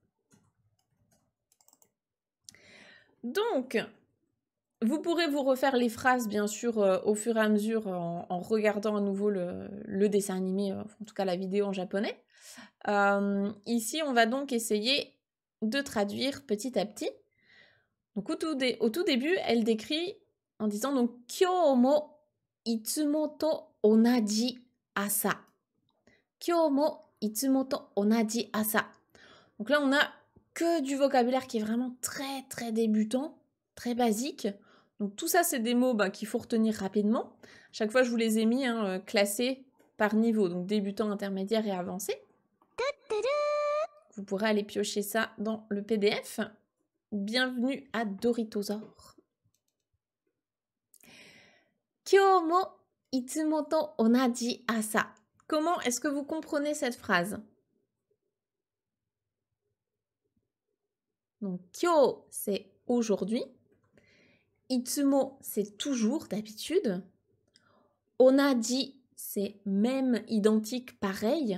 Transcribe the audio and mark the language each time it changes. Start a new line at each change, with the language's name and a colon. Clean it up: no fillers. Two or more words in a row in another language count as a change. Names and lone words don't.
French: Donc, vous pourrez vous refaire les phrases, bien sûr, au fur et à mesure, en regardant à nouveau le dessin animé, en tout cas la vidéo en japonais. Ici, on va donc essayer de traduire petit à petit. Donc, au tout début, elle décrit en disant donc «
Japanese: 今日もいつもと同じ朝 ». 今日もいつもと同じ朝.
French: Donc là, on a que du vocabulaire qui est vraiment très très débutant, très basique. Donc tout ça, c'est des mots qu'il faut retenir rapidement. Chaque fois, je vous les ai mis classés par niveau, donc débutant, intermédiaire et avancé. Vous pourrez aller piocher ça dans le PDF. Bienvenue à Doritosaur.
Japanese: 今日もいつもと同じ朝.
French: Comment est-ce que vous comprenez cette phrase? Donc, kyou, c'est aujourd'hui. Itsumo, c'est toujours, d'habitude. Onaji, c'est même, identique, pareil.